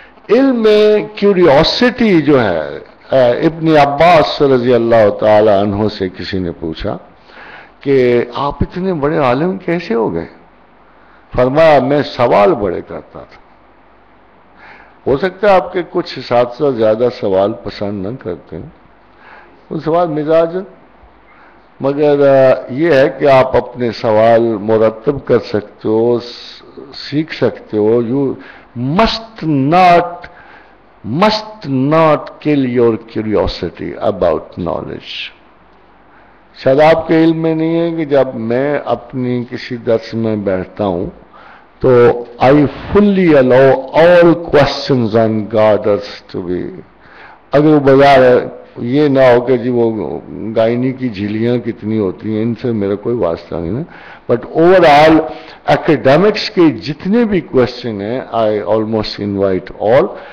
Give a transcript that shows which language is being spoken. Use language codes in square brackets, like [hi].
[ur] علم میں کیوریوسٹی جو ہے, ابن عباس رضی اللہ تعالی عنہ سے کسی نے پوچھا کہ آپ اتنے بڑے عالم کیسے ہو گئے؟ فرمایا میں سوال بڑے کرتا تھا. ہو سکتا ہے آپ کے کچھ اساتذہ زیادہ سوال پسند نہ کرتے ہیں, وہ سوال مزاج, مگر یہ ہے کہ آپ اپنے سوال مرتب کر سکتے ہو, سیکھ سکتے ہو. [en] You must not kill your curiosity about knowledge. [ur] شاید آپ کے علم میں نہیں ہے کہ جب میں اپنی کسی درس میں بیٹھتا ہوں تو [en] I fully allow all questions on God to be. [ur] اگر وہ بازار ہے یہ نہ ہو کہ جی وہ گائنی کی جھیلیاں کتنی ہوتی ہیں, ان سے میرا کوئی واسطہ نہیں ہے, بٹ اوور آل ایکڈیمکس کے جتنے بھی کوشچن ہیں [en] I almost invite all.